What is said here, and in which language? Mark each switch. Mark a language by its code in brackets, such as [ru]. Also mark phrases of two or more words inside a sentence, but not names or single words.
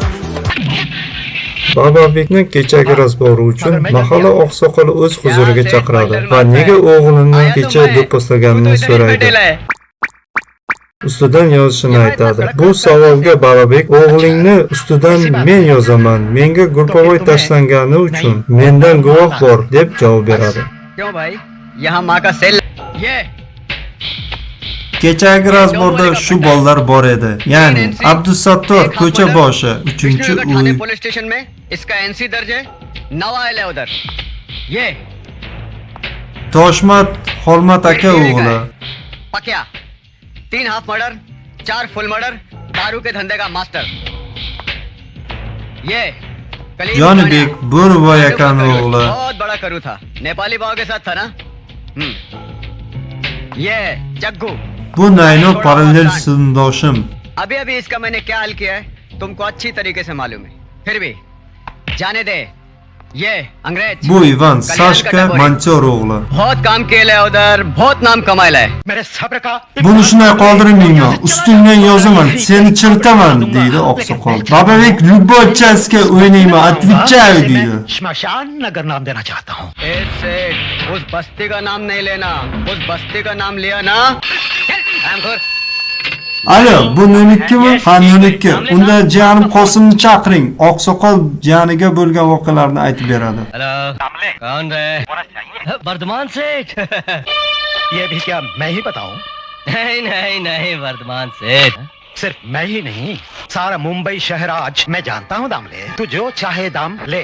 [uz] Bababekni kechagi razbori uchun mahalla oqsoqoli o'z huzuriga chaqiradi va nega o'g'lini kecha do'pposlaganini so'raydi. Ustidan yozishini aytadi. Bu savolga Bababek o'g'lingni ustidan men yozaman, menga Gurpovoy tashlangani uchun mendan guvoh bor deb javob beradi. [hi] क्यों भाई, यहाँ माँ का सेल. ये [uz] Kechagi razborda shu bolalar bor edi. Ya'ni Abdusattor ko'cha boshi 3-uy. [hi] पुलिस स्टेशन में इसका एनसी दर्ज है. नवाइल है उधर ये [uz] Toshmat Xolmat aka o'g'li. [hi] पकिया 3 हाफ मर्डर 4 फुल मर्डर दारू के धंधे का मास्टर ये कलीम [uz] Jonibek Bo'riboy [hi] कानिया, [uz] akaning o'g'li. [hi] बहुत बड़ा करू था नेपाली बाव के साथ था ना ये जग्गू [uz] Bu Nayno parallel sinfdoshim. [hi] अभी अभी इसका मैंने क्या हाल किया है तुमको अच्छी तरीके से मालूम है फिर भी जाने दे ये अंग्रेज [uz] Bu Ivan [hi] कल्याण [uz] Sashka [hi] का डबोरी। [uz] Manchor o'g'li. [hi] बहुत काम किया उधर बहुत नाम कमाया है [uz] Buni shunday qoldirmayman. Ustingdan yozaman, seni chirtaman deydi oqsoqol. Bababek Lyubovchaska o'ynayman, отвечаю deydi. [hi] शमशान नगर नाम देना चाहता हूँ। ऐसे उस बस्ती का नाम नहीं लेना उस बस्ती का नाम लिया ना रामखोर [uz] Alo, bu menikimi? Ha, meniki. Unda jiyanim Qosimni chaqiring. Oqsoqol jiyaniga bo'lgan voqealarni aytib beradi. [hi] हेलो कौन रे वर्धमान सेठ ये भी क्या मैं ही बताऊं? नहीं नहीं नहीं वर्धमान सेठ सिर्फ मैं ही नहीं, सारा मुंबई शहर आज मैं जानता हूँ दामले। तू जो चाहे दाम ले।